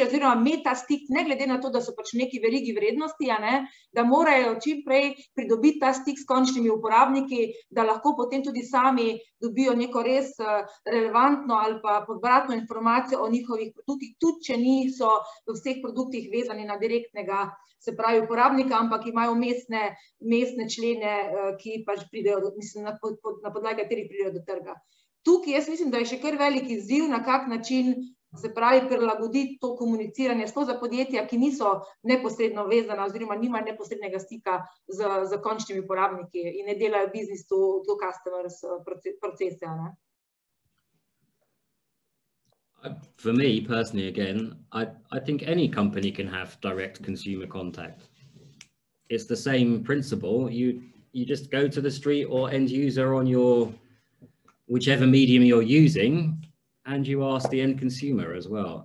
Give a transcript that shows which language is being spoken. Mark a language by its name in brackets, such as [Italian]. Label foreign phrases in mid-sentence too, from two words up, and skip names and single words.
[Slovenian] oziroma meta stik, ne glede na to, da so pač neki verigi vrednosti, da morajo čim prej pridobiti ta stik s končnimi uporabniki, da lahko potem tudi sami dobijo neko res relevantno ali pa povratno informacijo o njihovih produktih, tudi če niso v vseh produktih vezani na direktnega, se pravi, uporabnika, ampak imajo mestne člene, ki pač pridejo, mislim, na podlagi katerih pridejo do trga. Tukaj jaz mislim, da je še kar velik izziv, na kak način, se pravi, prilagoditi to komuniciranje sploh za podjetja, ki niso neposredno vezana oziroma nimajo neposrednega stika z končnimi uporabniki in ne delajo [English] business to customers [Slovenian] procese. [English] For me personally, again, I think any company can have direct consumer contact. It's the same principle. You just go to the street or end user on your whichever medium you're using, and you ask the end consumer as well.